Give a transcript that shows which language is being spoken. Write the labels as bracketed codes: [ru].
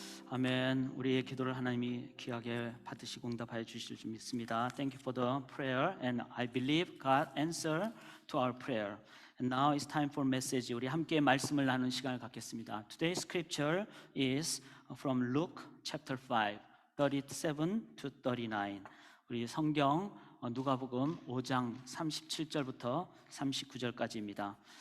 [ko] 아멘. 우리의 기도를 하나님이 귀하게 받으시고 응답하여 주실 줄 믿습니다. [en] Thank you for the prayer, and I believe God answer to our prayer. And now it's time for message. [ko] 우리 함께 말씀을 나누는 시간을 갖겠습니다. [en] Today's scripture is from Luke chapter 5, 37 to 39. [ko] 우리 성경 누가복음 5장 37절부터 39절까지입니다.